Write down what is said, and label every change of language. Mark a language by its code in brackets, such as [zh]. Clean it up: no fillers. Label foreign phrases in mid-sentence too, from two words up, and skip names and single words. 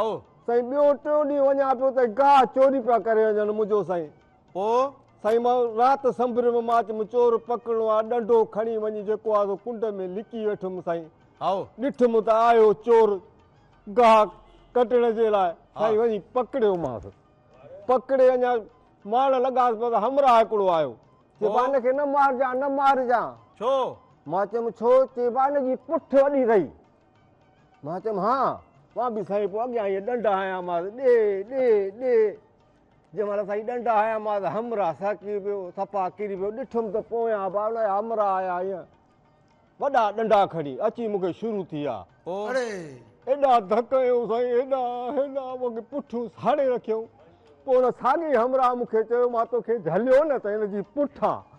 [sd] साईं ॿियो 3 ॾींहं वञा पियो त गाह चोरी पिया करे वञनि मुंहिंजो साईं पोइ साईं मां राति संभर में मां चयुमि चोर पकड़णो आहे डंडो खणी वञी जेको आहे सो कुंड में लिकी वेठुमि साईं आओ ॾिठुमि त आयो चोर गाह कटण जे लाइ साईं वञी पकड़ियोमांसि पकड़े अञा मार लॻासि पर हमरा हिकिड़ो आयो चइबा हिनखे न मारजांइ न मारजांइ छो मां चयुमि छो चइबा हिनजी पुठ वॾी रही मां चयुमि हा मां बि साईं पोइ अॻियां ईअं ॾंडा हयांमांसि ॾे जंहिं महिल साईं ॾंडा हयांमांसि हमरा साकी पियो सफ़ा किरी पियो ॾिठुमि त पोयां भाउ हमरा आया ईअं वॾा ॾंडा खणी अची मूंखे शुरू थी विया अरे एॾा धक हयूं साईं हेॾा मूंखे पुठियूं साड़े रखियऊं पोइ हुन साॻी हमरा मूंखे चयो मां तोखे झलियो न त हिनजी पुठ आहे